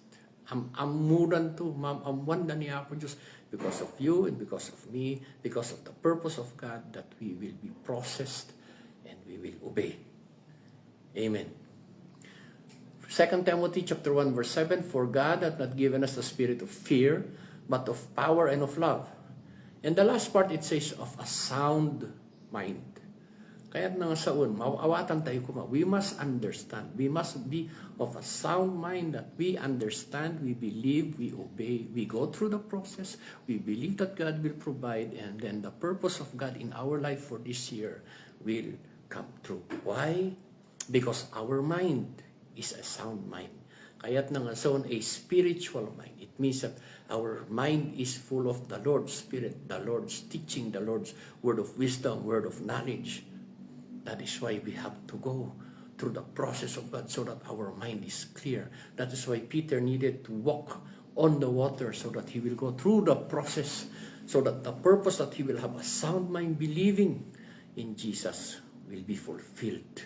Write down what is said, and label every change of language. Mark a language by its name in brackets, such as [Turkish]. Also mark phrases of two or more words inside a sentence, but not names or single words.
[Iloko] Amuran to, amwanda ni Apo Diyos [English] because of you and because of me, because of the purpose of God, that we will be processed and we will obey. Amen. 2 Timothy chapter 1 verse 7, for God hath not given us the spirit of fear, but of power and of love. And the last part, it says, of a sound mind. [Iloko] Kaya nga saon, mawawatan tayo kuma. [English] We must understand. We must be of a sound mind that we understand, we believe, we obey, we go through the process, we believe that God will provide, and then the purpose of God in our life for this year will come true. Why? Because our mind is a sound mind. [Iloko] Kaya't nga saon, [English] a spiritual mind. It means that our mind is full of the Lord's Spirit, the Lord's teaching, the Lord's word of wisdom, word of knowledge. That is why we have to go through the process of God so that our mind is clear. That is why Peter needed to walk on the water so that he will go through the process, so that the purpose that he will have a sound mind believing in Jesus will be fulfilled.